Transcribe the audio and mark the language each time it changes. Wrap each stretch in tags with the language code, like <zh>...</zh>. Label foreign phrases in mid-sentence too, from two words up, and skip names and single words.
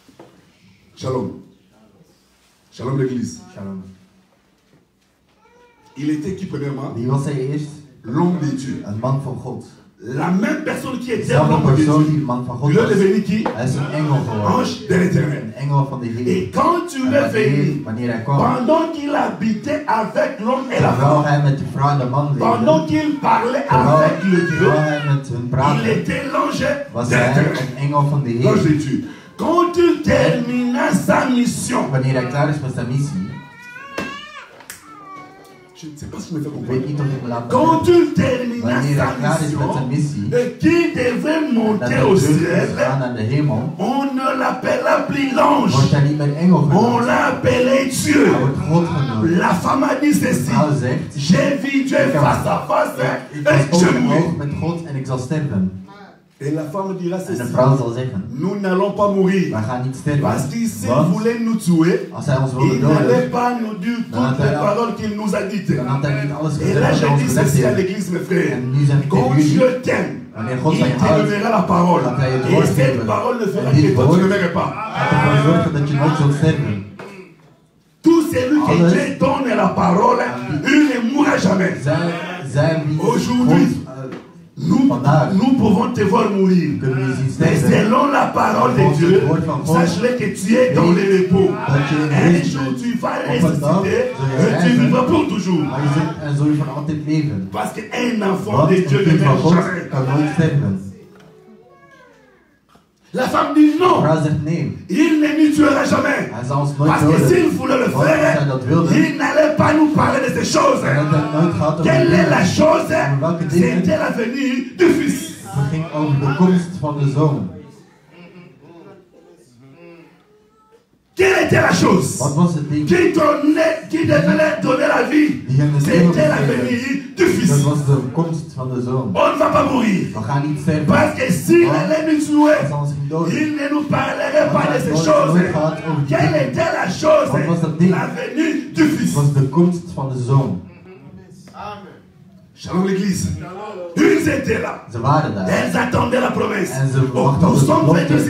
<fr>Shalom. Shalom l'église. Shalom. Il était qui premièrement?</fr> <nl>Wie was hij eerst?</nl> <fr>L'homme de Dieu.</fr> <nl>Een man van God.</nl> <fr>La même personne qui était</fr> <nl>Dezelfde</nl> <fr>l'homme de</fr> <nl>persoon die</nl> <fr>Dieu.</fr> <nl>een man van God</nl> <fr>Il est</fr> <nl>was.</nl> <fr>devenu qui?</fr> <nl>Hij is een engel geworden.</nl> <fr>Ange de l'éternel.</fr> <nl>Een engel van de Heer.</nl> <fr>Et quand tu</fr> <nl>En</nl> <fr>es venu,</fr> <nl>wanneer hij kwam,</nl> <fr>pendant qu'il habitait avec l'homme et la</fr> <nl>terwijl</nl> <fr>femme,</fr> <nl>hij met de vrouw en de man</nl> <fr>pendant</fr> <nl>leefde,</nl> <fr>qu'il parlait avec le Dieu,</fr> <nl>terwijl hij met hun</nl> <fr>il</fr> <nl>praatte,</nl> <fr>était l'ange</fr> <nl>was</nl> <fr>de</fr> <nl>hij</nl> <fr>l'éternel.</fr> <nl>een engel van de</nl> <fr>L'ange</fr> <nl>Heer.</nl> <fr>de Dieu. Quand il termina sa mission,</fr> <nl>Wanneer hij klaar is met zijn missie,</nl> <fr>je ne sais pas si je me fais</fr> <nl>ik weet</nl> <fr>comprendre.</fr> <nl>niet of ik me laat</nl> <fr>Quand</fr> <nl>begrijpen.</nl> <fr>il termina</fr> <nl>Wanneer</nl> <fr>sa</fr> <nl>hij klaar is met zijn</nl> <fr>mission,</fr> <nl>missie,</nl> <fr>et qu'il devait</fr> <nl>dat</nl> <fr>monter</fr> <nl>hij</nl> <fr>au</fr> <nl>terug is</nl> <fr>ciel,</fr> <nl>gegaan naar de hemel,</nl> <fr>on ne l'appela plus</fr> <nl>wordt</nl> <fr>l'ange,</fr> <nl>hij niet meer engel</nl> <fr>on</fr> <nl>genoemd.</nl> <fr>l'a appelé Dieu.</fr> <nl>Hij wordt God genoemd.</nl> <fr>La femme a dit</fr> <nl>De</nl> <fr>ceci:</fr> <nl>vrouw zegt,</nl> <fr>j'ai vu Dieu face à face</fr> <nl>ik</nl> <fr>et</fr> <nl>was</nl> <fr>je</fr> <nl>oog in</nl> <fr>mourrai.</fr> <nl>oog met God en ik zal sterven.</nl> <fr>Et la femme dira</fr> <nl>En de</nl> <fr>ceci:</fr> <nl>vrouw zal zeggen,</nl> <fr>nous n'allons pas mourir.</fr> <nl>wij gaan niet</nl> <fr>Parce</fr> <nl>sterven.</nl> <fr>qu'il s'il</fr> <nl>Want</nl> <fr>voulait nous tuer,</fr> <nl>als hij ons wilde</nl> <fr>il n'allait</fr> <nl>doden,</nl> <fr>pas nous dire toutes les paroles qu'il nous a dites.</fr> <nl>dan had hij niet alles</nl> <fr>Et là,</fr> <nl>gezegd wat hij</nl> <fr>je</fr> <nl>ons</nl> <fr>dis</fr> <nl>gezegd</nl> <fr>ceci à</fr> <nl>heeft.</nl> <fr>l'église, mes frères.</fr> <nl>En nu zeg ik</nl> <fr>Quand</fr> <nl>tegen jullie,</nl> <fr>Dieu t'aime,</fr> <nl>wanneer God</nl> <fr>il</fr> <nl>van je</nl> <fr>te</fr> <nl>houdt,</nl> <fr>donnera la parole.</fr> <nl>dat hij het</nl> <fr>Et</fr> <nl>woord</nl> <fr>cette</fr> <nl>geeft.</nl> <fr>parole ne fera</fr> <nl>En dit</nl> <fr>que toi, tu</fr> <nl>woord</nl> <fr>ne m'aimerais pas.</fr> <nl>gaat ervoor zorgen dat je nooit zult sterven.</nl> <fr>Tout celui que</fr> <nl>Alles.</nl> <fr>Dieu donne la parole, il ne mourra jamais.</fr> <nl>Zij wie</nl> <fr>Aujourd'hui,</fr> <nl>God</nl> <fr>Nous, nous pouvons te voir mourir.</fr> <nl>kunnen we zien</nl> <fr>Mais</fr> <nl>sterven.</nl> <fr>selon la parole de Dieu, sache-le que tu es dans le repos. Un jour tu vas ressusciter et tu vivras pour toujours.</fr> <nl>Maar je zult en zul je voor altijd leven.</nl> <fr>Parce qu'un enfant</fr> <nl>Want</nl> <fr>de</fr> <nl>een</nl> <fr>Dieu ne</fr> <nl>kind van</nl> <fr>meurt</fr> <nl>God</nl> <fr>jamais.</fr> <nl>kan nooit sterven.</nl> <fr>La femme dit</fr> <nl>De</nl> <fr>non,</fr> <nl>vrouw zegt nee.</nl> <fr>il ne nous tuera jamais.</fr> <nl>Hij zal ons nooit</nl> <fr>Parce que</fr> <nl>doden.</nl> <fr>s'il voulait le</fr> <nl>Want als hij</nl> <fr>faire,</fr> <nl>dat wilde,</nl> <fr>il n'allait pas nous parler de ces choses.</fr> <nl>dan had hij nooit gehad over</nl> <fr>Quelle est la</fr> <nl>dingen.</nl> <fr>chose?</fr> <nl>Welke dingen?</nl> <fr>C'était la venue du Fils.</fr> <nl>Het ging over de komst van de zoon.</nl> <fr>Quelle était la chose</fr> <nl>Wat was het ding?</nl> <fr>qui devait donner la vie?</fr> <nl>Die hem het leven</nl> <fr>C'était la</fr> <nl>gegeven.</nl> <fr>venue du Fils.</fr> <nl>Dat was de komst van de zoon.</nl> <fr>On ne va pas mourir.</fr> <nl>We gaan niet sterven.</nl> <fr>Parce que s'il allait nous tuer,</fr> <nl>Hij zal ons niet doden.</nl> <fr>il ne nous parlerait pas de ces</fr> <nl>Nooit</nl> <fr>choses.</fr> <nl>gehad over die</nl> <fr>Quelle</fr> <nl>dingen.</nl> <fr>était la chose?</fr> <nl>Wat was dat ding?</nl> <fr>La venue du Fils.</fr> <nl>Het was de komst van de zoon.</nl> <fr>Shalom l'église. Ils étaient là.</fr> <nl>Ze waren daar.</nl> <fr>Elles attendaient la promesse.</fr> <nl>En ze</nl> <fr>Oh,</fr> <nl>wachten op</nl> <fr>nous</fr> <nl>de</nl> <fr>sommes venus</fr> <nl>belofte.</nl>